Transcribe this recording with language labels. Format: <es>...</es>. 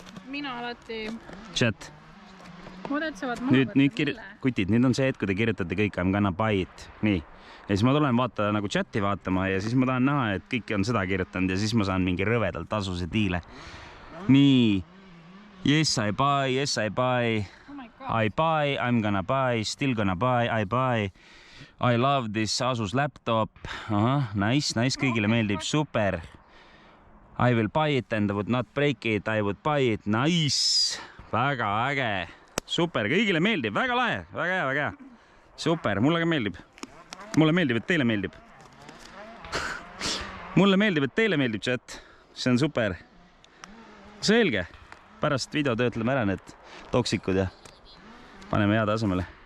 <et>Mina alati...</et> <en>Chat.</en> <et>Mooded saavad maha võtta. Kutid, nüüd on see hetk, kui te kirjutate kõik,</et> <en>I'm gonna buy it.</en> <et>Nii. Ja siis ma tulen nagu chati vaatama ja siis ma tahan näha, et kõik on seda kirjutanud ja siis ma saan mingi rõvedalt tasuse diile. Nii.</et> <en>Yes, I buy. Oh my God. I buy, I'm gonna buy, still gonna buy, I buy. I love this Asus laptop.</en> <et>Nice, kõigile meeldib, super.</et> <en>I will buy it and I would not break it, I would buy it, nice.</en> <et>Väga äge, super, kõigile meeldib, väga lahe, väga hea. Super, mulle ka meeldib. Mulle meeldib, et teile meeldib. Mulle meeldib, et teile meeldib, chat. See on super. Selge. Pärast video töötleme ära need toksikud ja paneme head asemele.</et>